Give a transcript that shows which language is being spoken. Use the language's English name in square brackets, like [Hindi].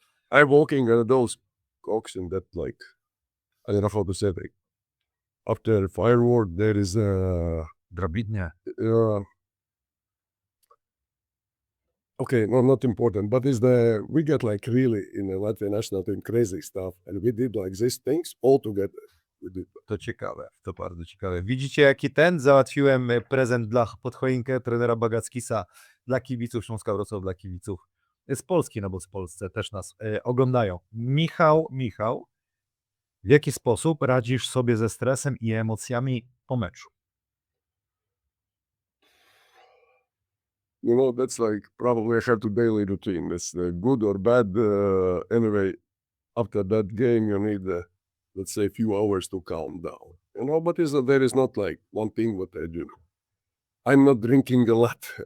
[English] I'm walking those cocks and that like, I don't know how to say it. After firework, there is Drabidnie. okay, no, not important, but we get like really in the Latvian national team crazy stuff, and we did like these things all together. We did. [Polish] To ciekawe, to bardzo ciekawe. Widzicie, jaki załatwiłem prezent pod choinkę trenera Bagatskisa dla kibiców Śląska Wrocław, dla kibiców z Polski, no bo w Polsce też nas oglądają. Michał, w jaki sposób radzisz sobie ze stresem i emocjami po meczu? [English] You know, that's like probably I have to daily routine. It's good or bad. Anyway, after that game, you need, let's say, a few hours to calm down. You know, but there is not like one thing what I do. I'm not drinking a lot.